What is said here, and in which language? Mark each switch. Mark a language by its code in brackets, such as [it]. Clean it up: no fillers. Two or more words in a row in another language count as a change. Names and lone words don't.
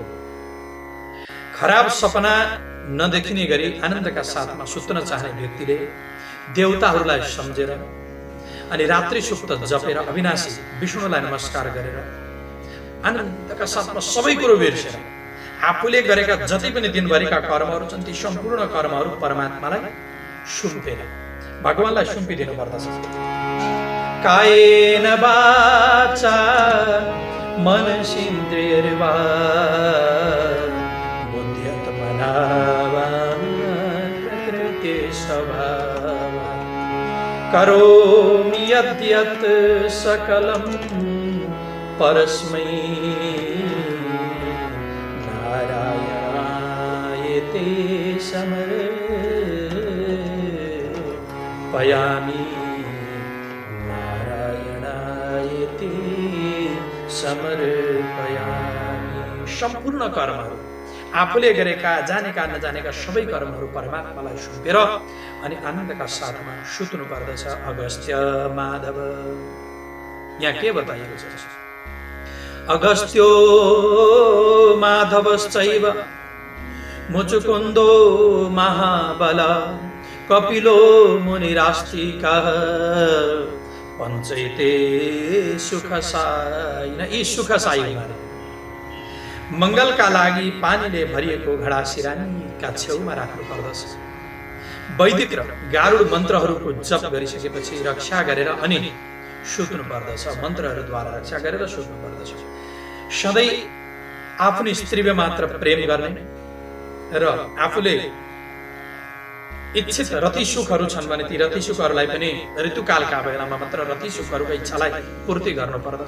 [ne] खराब सपना नदेखिने गरी आनन्दका साथमा सुत्न चाहने व्यक्तिले देवताहरूलाई सम्झेर अनि रात्रि सुक्त जपेर अविनाशी विष्णुलाई नमस्कार गरेर आनन्दका साथमा सबै कुरो बिर्सेर आफूले गरेका जति पनि दिनभरिका कर्महरू छन् ती सम्पूर्ण कर्महरू परमात्मालाई सुम्पेर भगवानलाई सुम्पिदिनु पर्दछ। [sa] कायेन वाचा मनसेन्द्रियर्वा बुद्ध्यात्मना वा प्रकृते स्वभावात् करोमि यद्यत् सकलं परस्मै नारायणायते समर्पयामि नारायणायते समर्पयामि। [ne] सम्पूर्ण कर्महरू आफूले गरेका जानेका नजानेका सबै कर्महरू परमात्मालाई सुम्पेर अनि आनन्दका साथमा सुत्नु पर्दछ। अगस्त्य माधव यहाँ के बताइएको छ? [sa] अगस्त्यो माधवश्चैव मुचुकुन्दो महाबल कपिलो मुनिरास्तिकः पञ्चैते सुखसायी। [ne] यी सुखसायी मंगलका लागि पानीले भरिएको घडा सिरानीका छेउमा राख्नु पर्दछ। वैदिक र गारुड मन्त्रहरूको जप गरिसकेपछि रक्षा गरेर अनि सुत्नु पर्दछ। मन्त्रहरूद्वारा रक्षा गरेर सुत्नु पर्दछ। सधैँ आफ्नो स्त्रीले मात्र प्रेम गर्ने र आफूले इच्छित रति सुखहरू छन् भने ती रति सुखहरूलाई पनि ऋतुकालका बेलामा मात्र रति सुखहरूको इच्छालाई पूर्ति गर्नु पर्दछ।